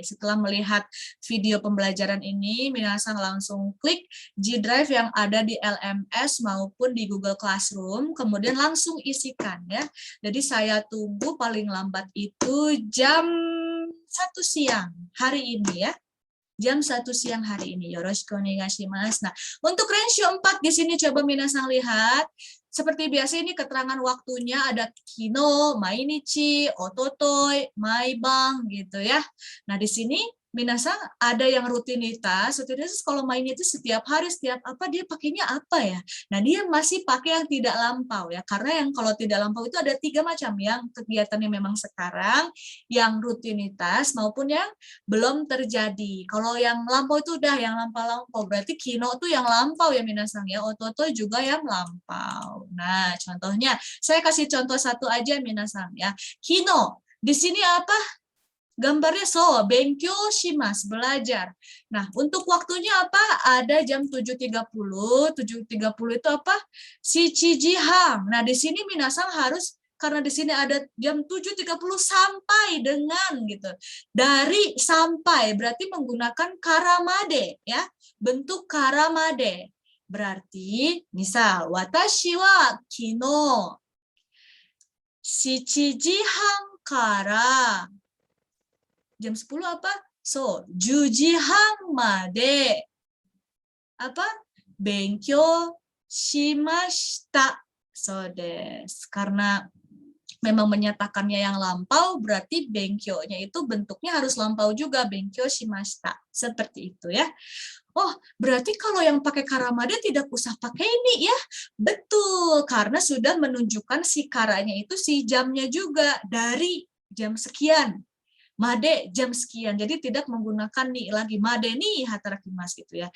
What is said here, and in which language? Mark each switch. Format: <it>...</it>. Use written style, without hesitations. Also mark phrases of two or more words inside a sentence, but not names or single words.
<id>Setelah melihat video pembelajaran ini, minasang langsung klik G Drive yang ada di LMS maupun di Google Classroom, kemudian langsung isikan ya. Jadi saya tunggu paling lambat itu jam 1 siang hari ini ya. Jam 1 siang hari ini.</id> <ja>よろしくお願いします.</ja> <id>Nah, untuk renshu 4 di sini coba minasang lihat. Seperti biasa ini keterangan waktunya ada</id> <ja>昨日、毎日、一昨日、毎晩</ja> <id>gitu ya. Nah, di sini minasang ada yang rutinitas kalau main itu setiap hari, setiap apa dia pakainya apa ya. Nah, dia masih pakai yang tidak lampau ya. Karena yang kalau tidak lampau itu ada 3 macam, yang kegiatannya memang sekarang, yang rutinitas maupun yang belum terjadi. Kalau yang lampau itu udah yang lampau-lampau. Berarti kino tuh yang lampau ya minasang ya. Ototo juga yang lampau. Nah, contohnya saya kasih contoh satu aja minasang ya. Kino. Di sini apa? Gambarnya</id> <ja>勉強します,</ja> <id>belajar. Nah, untuk waktunya apa? Ada jam 7.30. 7.30 itu apa? Shichijihang. Nah, di sini minasang harus karena di sini ada jam 7.30 sampai dengan gitu. Dari sampai berarti menggunakan karamade ya. Bentuk karamade. Berarti misal</id> <ja>私は昨日七時半から</ja> <id>jam 10 apa?</id> <ja>10時半まで apa? 勉強しました. そうです.</ja> <id>Karena memang menyatakannya yang lampau, berarti benkyo-nya itu bentuknya harus lampau juga,</id> <ja>勉強しました.</ja> <id>Seperti itu ya. Oh, berarti kalau yang pakai karamade tidak usah pakai ini ya. Betul, karena sudah menunjukkan si karanya itu si jamnya juga dari jam sekian. Made jam sekian, jadi tidak menggunakan nih lagi made nih hatarakimasu gitu ya.</id>